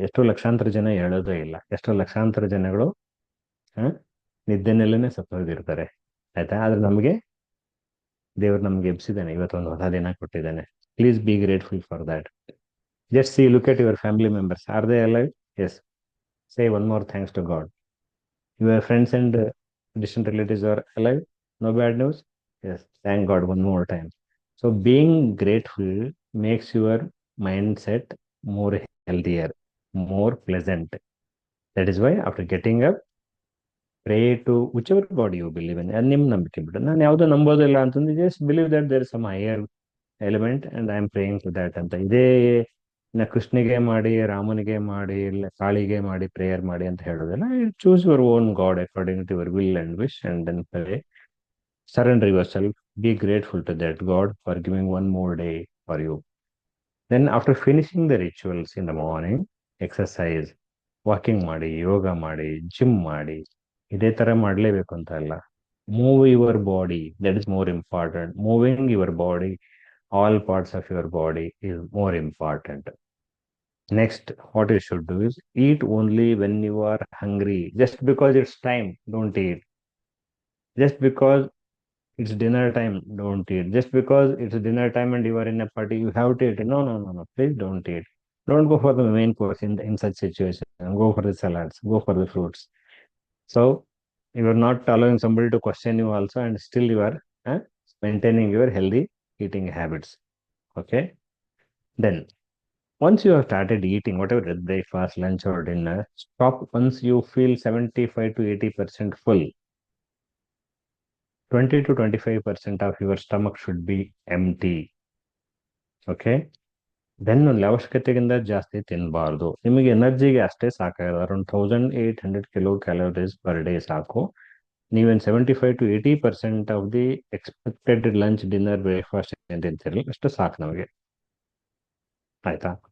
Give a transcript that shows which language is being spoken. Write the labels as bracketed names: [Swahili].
[Kannada] ಎಷ್ಟೋ ಲಕ್ಷಾಂತರ ಜನ ಹೇಳೋದೇ ಇಲ್ಲ, ಎಷ್ಟೋ ಲಕ್ಷಾಂತರ ಜನಗಳು ನಿದ್ದೆನಲ್ಲೇ ಸತ್ತೋಗಿರ್ತಾರೆ, ಆಯ್ತಾ. ಆದ್ರೆ ನಮಗೆ ದೇವರು ನಮ್ಗೆ ಎಬ್ಸಿದ್ದಾನೆ, ಇವತ್ತೊಂದು ಹೊಸ ದಿನ ಕೊಟ್ಟಿದ್ದಾನೆ. [English] Please be grateful for that. Just see, look at your family members, are they alive? Yes. Say one more thanks to God. Your friends and distant relatives are alive? No bad news? Yes, thank God one more time. So being grateful makes your mindset more healthier, more pleasant. That is why after getting up, pray to whichever God you believe in. And [Kannada] ನಿಮ್ಮ ನಂಬಿಕೆ ಬಿಡು, ನಾನು ಯಾವುದೋ ನಂಬೋದಿಲ್ಲ ಅಂತಂದ್ರೆ, [English] just believe that there is some higher element and I am praying to that ಅಂತ. [Kannada] ಇದೇ ಕೃಷ್ಣಿಗೆ ಮಾಡಿ, ರಾಮನಿಗೆ ಮಾಡಿ, ಇಲ್ಲ ಕಾಳಿಗೆ ಮಾಡಿ ಪ್ರೇಯರ್ ಮಾಡಿ ಅಂತ ಹೇಳೋದಿಲ್ಲ. [English] Choose your own God according to your will and wish and then pray. Surrender yourself. Be grateful to that God for giving one more day for you. Then after finishing the rituals in the morning, exercise, [Kannada] walking ಮಾಡಿ, ಯೋಗ ಮಾಡಿ, gym ಮಾಡಿ. ಇದೇ ತರ ಮಾಡಲೇಬೇಕು ಅಂತ ಅಲ್ಲ. [English] Move your body, that is more important. Moving your body, all parts of your body is more important. Next, what you should do is eat only when you are hungry. Just because it's time, don't eat. Just because it's dinner time, don't eat. Just because it's dinner time and you are in a party, you have to eat. No, no, no, no. Please don't eat. Don't go for the main course in such situation. Go for the salads, go for the fruits. So you are not allowing somebody to question you also, and still you are maintaining your healthy eating habits. Okay. Then once you have started eating whatever breakfast, lunch or dinner, stop once you feel 75 to 80% full. 20 to 25% of your stomach should be empty. Okay. [Kannada] Then ಒಂದು ಅವಶ್ಯಕತೆಗಿಂತ ಜಾಸ್ತಿ ತಿನ್ನಬಾರ್ದು. ನಿಮಗೆ ಎನರ್ಜಿಗೆ ಅಷ್ಟೇ ಸಾಕಾಗಿದೆ, [English] around 1800 kilo calories per day [Kannada] ಸಾಕು. ನೀವೇನು [English] 75 to 80% of the expected [Kannada] lunch, dinner, breakfast ಏನು ತಿಂತಿರಲ್ಲ, ಅಷ್ಟು ಸಾಕು ನಮಗೆ, ಆಯ್ತಾ.